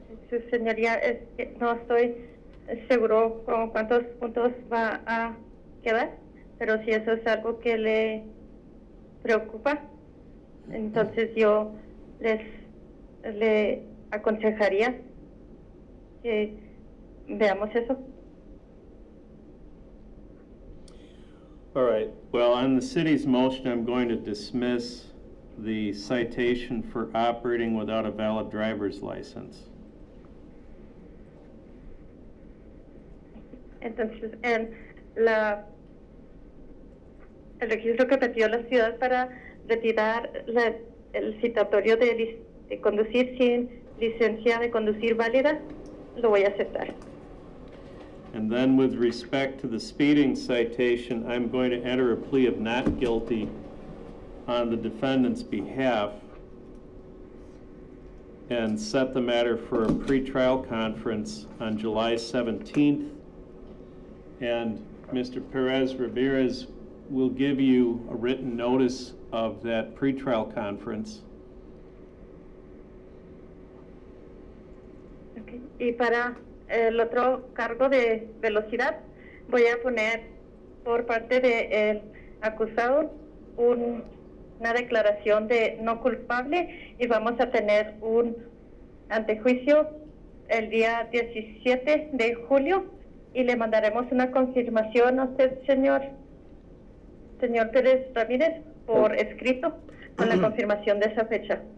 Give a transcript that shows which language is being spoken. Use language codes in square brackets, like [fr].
[es] Su señoría, no estoy seguro con cuántos puntos va a quedar, pero si eso es algo que le preocupa, entonces yo le aconsejaría que veamos eso. [en] All right, well, on the city's motion, I'm going to dismiss the citation for operating without a valid driver's license. [es] Entonces, el registro que pidió la ciudad para retirar el citatorio de conducir sin licencia de conducir válida, lo voy a aceptar. [en] And then with respect to the speeding citation, I'm going to enter a plea of not guilty on the defendant's behalf and set the matter for a pretrial conference on July 17th. And Mr. Perez Ramirez will give you a written notice of that pretrial conference. Okay. [es] Y para el otro cargo de velocidad, voy a poner por parte del acusado una declaración de no culpable, y vamos a tener un antejuicio el día 17 de julio y le mandaremos una confirmación a usted, señor Pérez Ramírez, por escrito, con la confirmación de esa fecha.